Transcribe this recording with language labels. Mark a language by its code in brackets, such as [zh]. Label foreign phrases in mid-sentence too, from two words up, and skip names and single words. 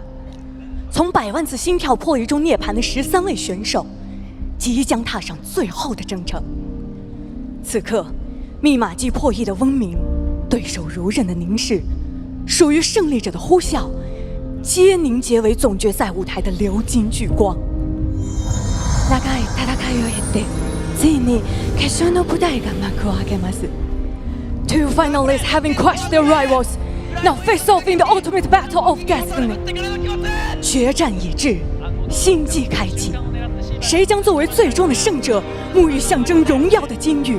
[zh] 从100万次心跳破译中涅槃的13位选手，即将踏上最后的征程。此刻，密码机破译的嗡鸣，对手如刃的凝视，属于胜利者的呼啸，皆凝結为总决赛舞台的鎏金巨光。 [ja] 長い戦いを経て、ついに決勝の舞台が幕を開けます。 [en] Two finalists having crushed their rivals, now face off in the ultimate battle of destiny. [zh] 决战已至，新纪开启，谁将作为最终的胜者，沐浴象征荣耀的金玉？